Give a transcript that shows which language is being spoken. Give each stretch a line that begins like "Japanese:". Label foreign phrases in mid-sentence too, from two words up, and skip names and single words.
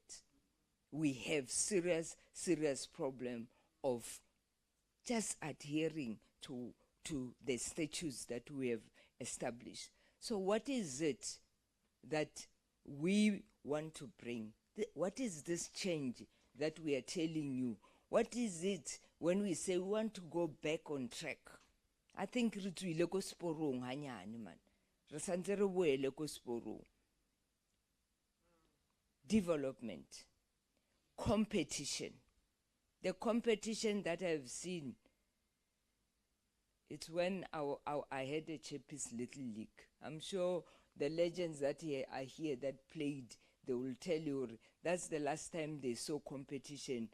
English: We have serious problem of just adhering to the statutes that we have established. So what is it that we want to bring? What is this change that we are telling you? What is it when we say we want to go back on track? I think
Southern Sotho: re tswile ko sporong hanyane man. Re santse re boele ko sporong.
English: Development, competition. The competition that I've seen, it's when I had a Chappies Little League. I'm sure the legends that are here that played, they will tell you that's the last time they saw competition.